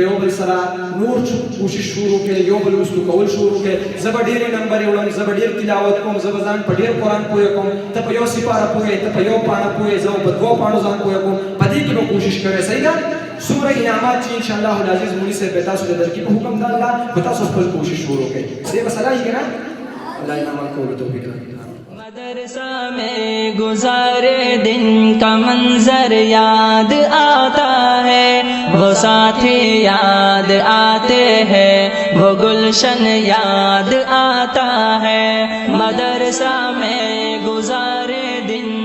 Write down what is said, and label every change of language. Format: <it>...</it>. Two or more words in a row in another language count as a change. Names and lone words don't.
<ps>یو بل سره نور کوشش شروع کړي یو بل وستو کول شروع کړي زه به ډېرې نمبرې وړم زه به ډېر تلاوت کوم زه به ځان په ډېر قرآن پوهه کوم ته په یو سپاره پوهې ته په یو پاڼه پوهې زه په دوو پاڼو ځان پوهه کوم په دې کې به کوشش کوئ صحیح ده څومره انعامات چې انشاءالله العزیز مولوي صاحب به تاسو ته درکړي په حکم د الله خو تاسو خپل کوشش شروع کړئ دې به صلاح یې که نه الله انعامات کولو توفیق راکړي</ps> <hi>मदरसा में गुजारे दिन का मंजर याद आता है वो साथी याद आते हैं वो गुलशन याद आता है मदरसा में गुजारे दिन</hi>